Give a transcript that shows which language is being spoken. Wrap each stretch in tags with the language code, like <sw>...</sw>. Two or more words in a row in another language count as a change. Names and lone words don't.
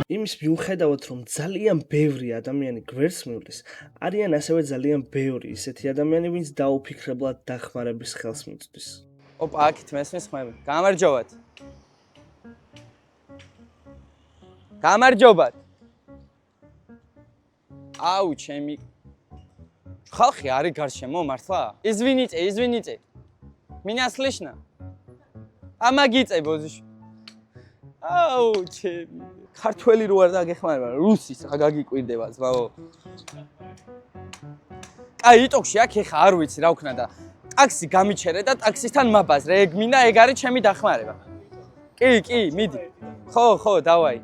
<ka>იმის მიუხედავად რომ ძალიან ბევრი ადამიანი გვერდს მივლის, არიან ასევე ძალიან ბევრი ისეთი ადამიანი, ვინც დაუფიქრებლად დახმარების ხელს მიწვდის. ოპა, აქეთ მესმის ხმები. გამარჯობათ. გამარჯობათ. აუ, ჩემი ხალხი არის გარშემო მართლა?</ka> <ru>Извините. Меня слышно? Помогите, бозиш.</ru> <ka>აუ, ჩემი. ქართველი რო არ დაგეხმარება, რუსის რა გაგიკვირდება, ძმაო. აი, იტოქში აქ ეხა არ ვიცი რა ვქნა და ტაქსი გამიჩერე და ტაქსისთან მაბაზრე. ეგ მინდა, ეგ არის ჩემი დახმარება. კი, მიდი. ხო, დავაი.</ka>